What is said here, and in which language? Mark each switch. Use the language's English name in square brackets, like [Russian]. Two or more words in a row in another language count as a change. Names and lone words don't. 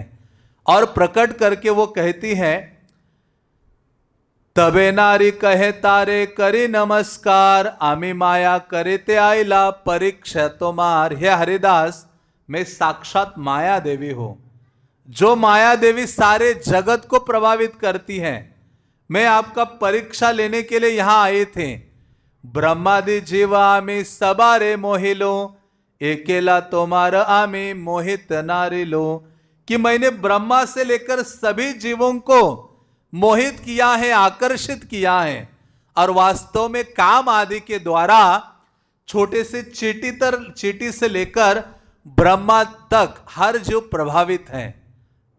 [Hindi] और प्रकट करके वो कहती हैं, [Bangla] তবে নারী কহে তারে করি নমস্কার, আমি মায়া করতে আইলা পরীক্ষা তোমার। [Hindi] हे हरिदास, मैं साक्षात माया देवी हूं, जो माया देवी सारे जगत को प्रभावित करती है। मैं आपका परीक्षा लेने के लिए यहां आए थे। [Bangla] ব্রহ্মাদি জীবা আমি সবারে মোহিলো, একেলা তোমার আমি মোহিত নারিলো, [Hindi] कि मैंने ब्रह्मा से लेकर सभी जीवों को मोहित किया है, आकर्षित किया है। और वास्तव में काम आदि के द्वारा छोटे से चींटी से लेकर ब्रह्मा तक हर जीव प्रभावित है।